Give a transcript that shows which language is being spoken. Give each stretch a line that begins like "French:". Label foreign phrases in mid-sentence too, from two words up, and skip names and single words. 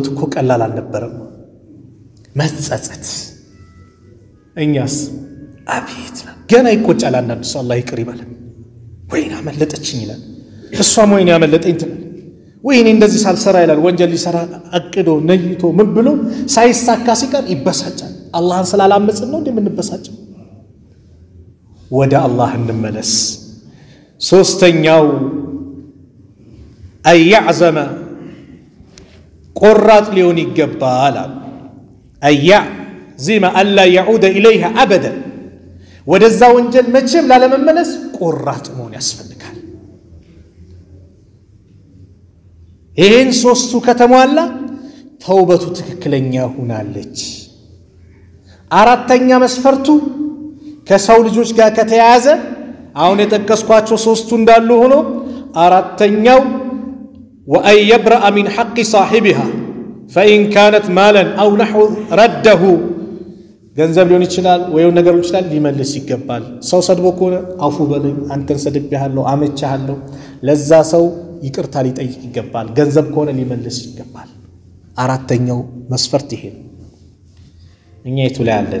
Amharic: እኮ ቀላል አልነበረም። መጸጸት እኛስ አቤት ገና ይቆጫል። አንዳንድ ሰው አላህ ይቅር ይበለን። ወይኔ አመለጠችኝ ይላል። እሷም ወይኔ አመለጠኝ ትላል። ወይኔ እንደዚህ ሳልሰራ ይላል። ወንጀል ሊሰራ አቅዶ ነይቶ ምን ብሎ ሳይሳካ ሲቀር ይበሳጫል። አላህን ስላላመጽን ነው እንደምንበሳጨው። ወደ አላህ እንመለስ። ሶስተኛው አያዕዘመ ቆራጥ ሊሆን ይገባል።
Arabic: أن يعزم ألا يعود إليها أبدا
Amharic: ወደዛ ወንጀል መቼም ላለመመለስ ቆራጥ መሆን ያስፈልጋል። ይሄን ሶስቱ ከተሟላ ተውበቱ ትክክለኛ ሆናለች። አራተኛ መስፈርቱ ከሰው ልጆች ጋር ከተያያዘ አሁን የጠቀስኳቸው ሶስቱ እንዳሉ ሆኖ አራተኛው
Arabic: وأن يبرأ من حق صاحبها فإن كانت مالا أو نحو رده
Amharic: ገንዘብ ሊሆን ይችላል ወይ ነገር ሊሆን ይችላል ሊመልስ ይገባል። ሰው ሰድቦ ከሆነ አፉ በለኝ አንተን ሰድቤሃለሁ አመቻለሁ ለዛ ሰው ይቅርታ ሊጠይቅ ይገባል። ገንዘብ ከሆነ ሊመልስ ይገባል። አራተኛው መስፈርት ይሄ ነው። እኛ የቱ ላይ አለን?